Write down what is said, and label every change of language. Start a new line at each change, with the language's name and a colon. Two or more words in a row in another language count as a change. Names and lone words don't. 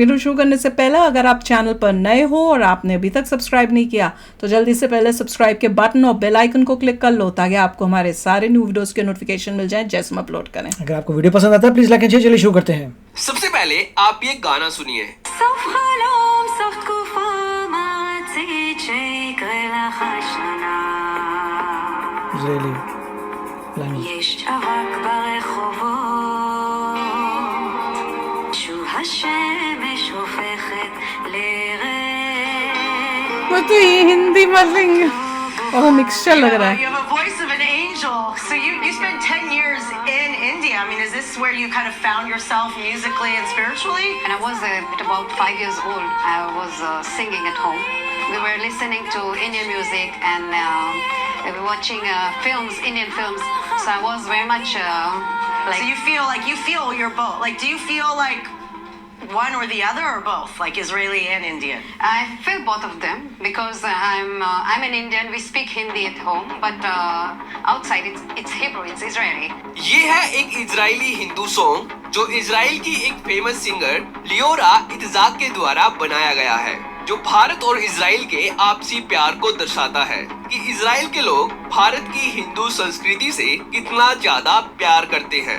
Hindi: वीडियो शुरू करने से पहले अगर आप चैनल पर नए हो और आपने अभी तक सब्सक्राइब नहीं किया तो जल्दी से पहले सब्सक्राइब के बटन और
English: bell icon
Hindi: को क्लिक कर लो ताकि आपको हमारे सारे
English: new videos
Hindi: के नोटिफिकेशन मिल जाएं जैसे हम अपलोड करें। अगर आपको वीडियो पसंद आता है
English: please like and share.
Hindi: चलिए शुरू करते हैं। सबसे पहले आप ये गाना सुनिए। इजरायली
Hebrew: יש אבק ברחובות, שוב השמש הופכת לרד.
Hindi: वो तो ये हिंदी में और मिक्सचर लग रहा है।
English: You have a voice of an angel. So you spent 10 years in India. I mean, is this where you kind of found yourself musically and spiritually? When I was at about 5 years old, I was singing at home. We were listening to Indian music and we were watching films, Indian films. So I was very much like. So you feel you're both. Like, do you feel like one or the other or both, like Israeli and Indian? I feel both of them because I'm an Indian. We speak Hindi at home, but outside it's Hebrew, it's Israeli.
Hindi: ये है एक इजरायली हिंदू सॉन्ग जो इजराइल की एक
English: famous singer
Hindi: लियोरा इत्जाक के द्वारा बनाया गया है, जो भारत और इजराइल के आपसी प्यार को दर्शाता है कि इजराइल के लोग भारत की हिंदू संस्कृति से कितना ज्यादा प्यार करते हैं।